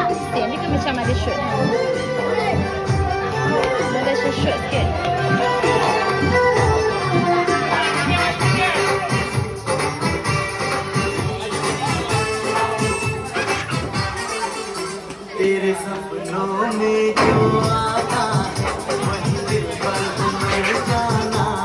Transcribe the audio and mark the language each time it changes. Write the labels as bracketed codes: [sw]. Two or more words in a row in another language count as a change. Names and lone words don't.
[ms] mesin. Dia kan macam ada shoot. Ada shoot sikit. [hi] तेरे सपनों में जो आता वही दिल पर तुम्हें जाना